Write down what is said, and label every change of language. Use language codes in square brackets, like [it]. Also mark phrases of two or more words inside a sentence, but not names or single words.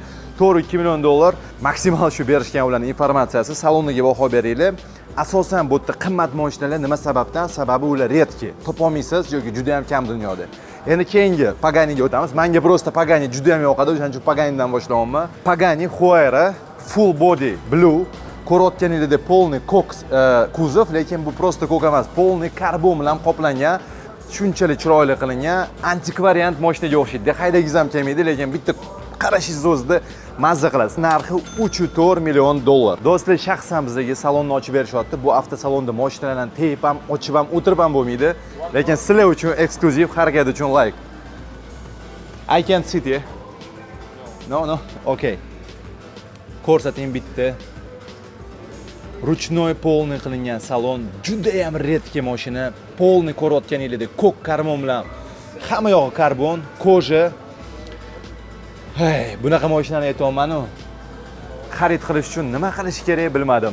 [uz] 4,2 million dollar maksimal shu berishgan ularning informatsiyasi. Saloniga baho beringlar. Asosan bu yerda qimmat mashinalar nima sababdan? Sababi ular redki. Topolmaysiz yoki juda ham kam dunyoda. Endi keyingi Paganiga o'tamiz. Menga prosta Pagani juda ham yoqadi, o'shaning uchun Paganidan boshlayapman. [en] Pagani Huayra full body blue. [uz] Ko'rayotganingizda polniy koks kuzov, lekin bu prosta ko'k emas, polniy karbon bilan qoplangan. Shunchalik chiroyli qilingan antikvariant mashinaga o'xshaydi. Haydagingiz ham kelmaydi, lekin bitta qarashingiz o'zida mazza qilasiz. Narxi 3,4 million dollar. Do'stlar, shaxsan bizga salonni ochib berishyapti. Bu avtosalonda mashinalarni teyib ham, ochib ham, o'tirib ham bo'lmaydi. Lekin sizlar uchun eksklyuziv, harakat uchun like. [en] I can't sit here. No. Okay. [uz] Ko'rsating bitta. Ruchnoy polniy qilingan salon, juda ham redki mashina. Polniy ko'rayotganinglardek ko'k karbon bilan, hamma yog'i karbon, koja. Hey, bunaqa mashinani aytayapman-ku. Xarid qilish uchun nima qilish kerak bilmadim.